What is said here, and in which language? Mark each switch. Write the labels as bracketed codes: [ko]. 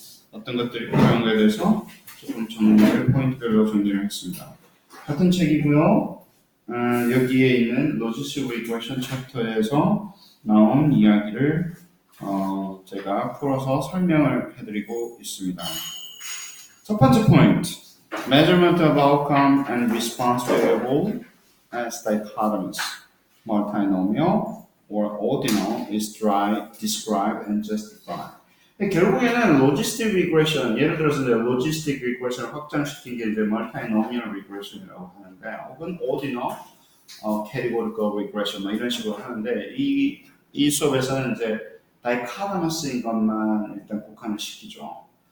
[ko] 어떤 것들이 필요한가에 대해서 조금 포인트별로 정리를 했습니다. 같은 책이고요. 여기에 있는 로지스틱 리그레션 챕터에서 나온 이야기를 제가 풀어서 설명을 해드리고 있습니다. 첫 번째 포인트. [en] Measurement of outcome and response variable as dichotomous, multinomial, or ordinal is described and justified. [ko] 결국에는 logistic regression, 예를 들어서 이제 logistic regression을 확장시킨 게 이제 multinomial regression이라고 하는데, 혹은 ordinal, categorical regression 뭐 이런 식으로 하는데, 이 수업에서는 이제 dichotomous인 것만 일단 국한을 시키죠.